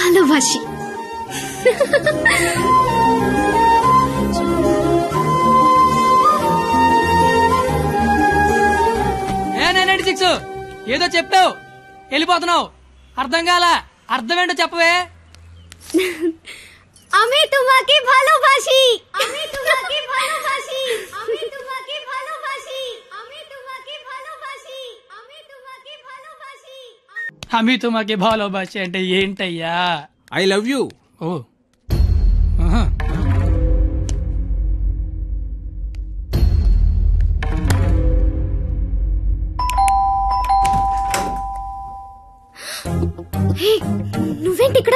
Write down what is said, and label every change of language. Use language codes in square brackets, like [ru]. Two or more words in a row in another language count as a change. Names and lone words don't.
[te] భాషి. ఏదో చెప్పావు వెళ్ళిపోతున్నావు, అర్థం కాల. అర్థం ఏంటో చెప్పవే. [bn] আমি তোমাকে ভালোবাসি, আমি তোমাকে ভালোবাসি, আমি তোমাকে ভালোবাসি, আমি তোমাকে ভালোবাসি, আমি তোমাকে ভালোবাসি. আমি তোমাকে ভালোবাসি [te] అంటే ఏంటయ్యా? [en] I love you. ఓ ఆహా. [te] హే, నువ్వేంటి ఇక్కడ?